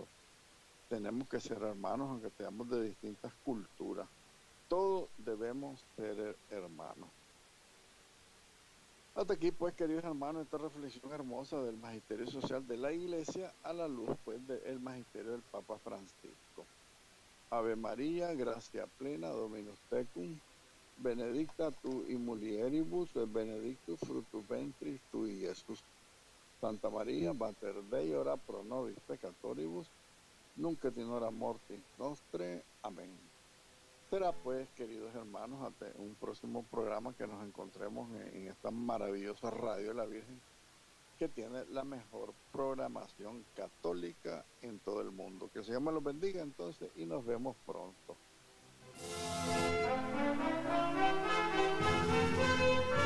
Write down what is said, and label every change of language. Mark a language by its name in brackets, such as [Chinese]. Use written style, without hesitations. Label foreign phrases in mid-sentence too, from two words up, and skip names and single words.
[Spanish] Tenemos que ser hermanos aunque seamos de distintas culturas. Todos debemos ser hermanos. Hasta aquí, pues, queridos hermanos, esta reflexión hermosa del magisterio social de la Iglesia a la luz, pues, del magisterio del Papa Francisco. [Latin] Ave María, gracia plena, Dominus tecum, benedicta tu in mulieribus, et benedictus fructus ventris tui, Iesus. Santa María, Mater Dei, ora pro nobis peccatoribus, nunc et in hora mortis nostre. [Spanish] Amén. Será, pues, queridos hermanos, hasta un próximo programa que nos encontremos en esta maravillosa radio de la Virgen, que tiene la mejor programación católica en todo el mundo. Que el Señor me los bendiga entonces y nos vemos pronto.